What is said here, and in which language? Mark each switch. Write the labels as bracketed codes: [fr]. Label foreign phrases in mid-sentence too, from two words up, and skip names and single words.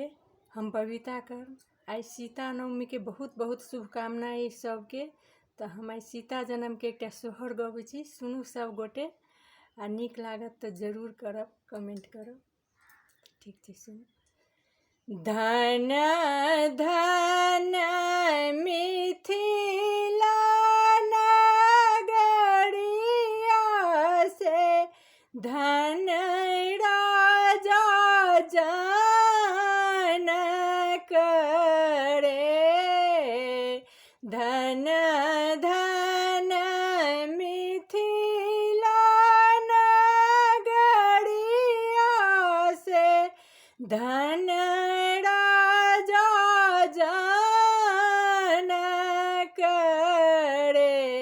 [mai] हम बबीता कर आई सीता नवमी के बहुत बहुत शुभकामना अइ सबके। तो हम आई सीता जन्म के एक सोहर गबै छी, सुनू सब गोटे आ नीक लागत तो जरूर करब, कमेंट करब। ठीक छै, सुनू। धन धन मिथिला नगरिया से धन राजा जनक रे। धन धन मिथिला नगरिया से धन राजा जनक रे।